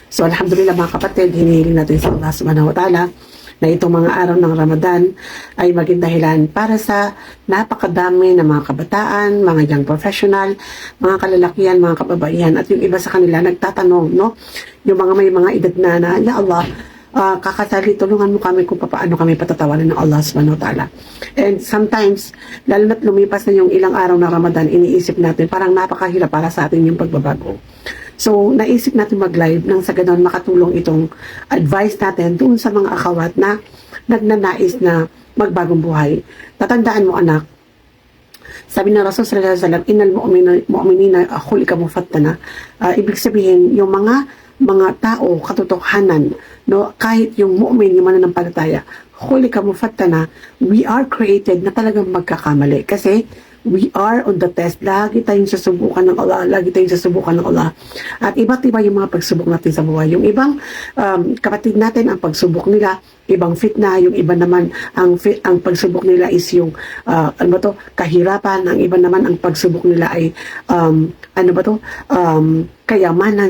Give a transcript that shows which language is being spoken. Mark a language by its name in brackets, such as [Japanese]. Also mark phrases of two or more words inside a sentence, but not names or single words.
[Filipino] So alhamdulillah mga kapatid, hinihiling natin sa Allah [Arabic] سبحانه وتعالى [Filipino] na itong mga araw ng Ramadan ay maging dahilan para sa napakadami ng mga kabataan, mga [English] young professional, [Filipino] mga kalalakihan, mga kababaihan, at yung iba sa kanila nagtatanong, no? Yung mga may mga edad na, Ya Allah, kakasali, tulungan mo kami kung paano kami patatawanan ng Allah [Arabic] سبحانه وتعالى. [English] And sometimes, [Filipino] lalo na't lumipas na yung ilang araw ng Ramadan, iniisip natin, parang napakahirap para sa atin yung pagbabago. So, naisip natin mag-live nang sa ganon makatulong itong advice natin doon sa mga akawat na nagnanais na magbagong buhay. Tatandaan mo anak, sabi ng Rasul [Arabic] صلى الله عليه وسلم, إن المؤمنين خلق مفتنا. [Filipino] Ibig sabihin, yung mga tao, katotohanan, no, kahit yung mu'min, yung mananampalataya, [Arabic] خلق مفتنا, [English] we are created [Filipino] na talagang magkakamali. Kasi, [English] we are on the test. [Filipino] Lagi tayong susubukan ng Allah. Lagi tayong susubukan ng Allah. At iba't iba yung mga pagsubok natin sa buhay. Yung ibang kapatid natin, ang pagsubok nila, ibang fitna. Yung iba naman, ang pagsubok nila is yung, kahirapan. Ang iba naman, ang pagsubok nila ay, kayamanan.